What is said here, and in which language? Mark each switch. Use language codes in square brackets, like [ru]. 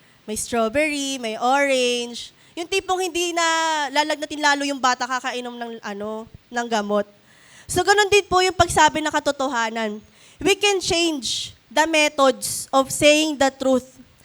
[tl] May strawberry, may orange. Yung tipong hindi na lalagnatin lalo yung bata kakainom ng gamot. So ganun din po yung pagsabi ng katotohanan. [en] We can change the methods of saying the truth.